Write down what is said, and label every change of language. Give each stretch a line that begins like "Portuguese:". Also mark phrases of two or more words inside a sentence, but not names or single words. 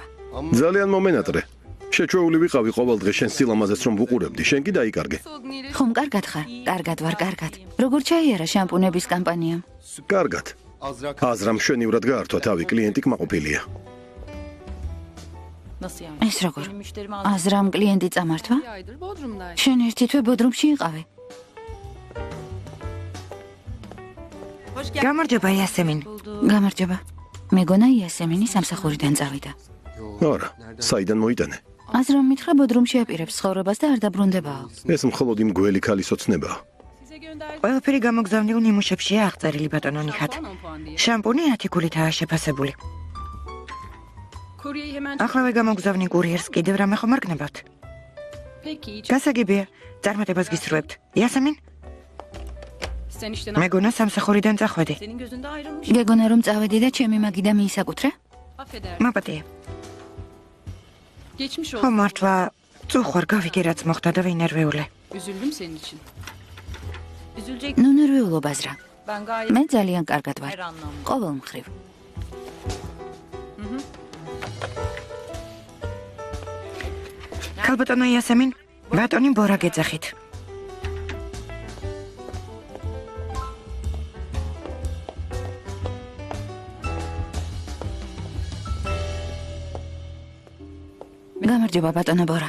Georgian: ძალიან მომენატრე. შეჩვეული ვიყავი ყოველ დღე შენ სილამაზეს რომ ვუყურებდი, შენ კი დაიკარგე. ხომ კარგად ხარ? კარგად ვარ, კარგად. როგორ ჩაიარა შამპუნების კამპანიამ? კარგად. აზრა მშვენივრად გაართვა თავი, კლიენტი კმაყოფილია.
Turkish: Nasıl yani?
Georgian: ეს როგორ?
Turkish: Benim müşterim
Georgian: აზრამ კლიენტი წამართვა?
Turkish: aydır Bodrum'daydı.
Georgian: შენ ერთი თვე ბოდრუმში იყავი.
Turkish: Hoş geldin.
Georgian: გამარჯობა იასემინ. გამარჯობა. მეგონა იასემინი სამსახურიდან წავიდა. არა, საიდან მოიტანე? აზრამ მითხრა ბოდრუმში აპირებს ცხოვრებას და არ დაბრუნდებაო. ეს მხოლოდ იმ გველი ქალის ოცნებაა.
Turkish: Size gönderdim.
Georgian: ყველაფერი გამოგზავნილ ნიმუშებშია აღწერილი ბატონო ნიხათ.
Turkish: 10 puan diye.
Georgian: შამპუნი 10 გულითაა შეფასებული.
Turkish: Kuryeyi hemen...
Georgian: ახლავე გამოგზავნი კურიერს კიდევ რამე ხომ არ გნებავთ?
Turkish: Peki, hiç.
Georgian: გასაგებია, წარმატებას გისურვებთ. იასემინ,
Turkish: Sen işte
Georgian: მეგონა სამსახურიდან წახვედი.
Turkish: senin gözünde ayrılmış.
Georgian: გეგონა რომ წავედი და ჩემი მაგიდა მიისაკუთრე?
Turkish: Affeder.
Georgian: მაპატია.
Turkish: Geçmiş
Georgian: ხო
Turkish: olsun.
Georgian: მართლა წუხვარ გავიგე რაც მოხდა და ვინერვეულე.
Turkish: Üzüldüm senin için. Üzülecek.
Georgian: ნუ ნერვიულობ აზრა.
Turkish: Ben gayet
Georgian: მე ძალიან კარგად ვარ.
Turkish: her anlamda.
Georgian: ყოველ მხრივ. ქალბატონო იასემინ, ბატონი ბორა გეძახით. გამარჯობა ბატონო ბორა.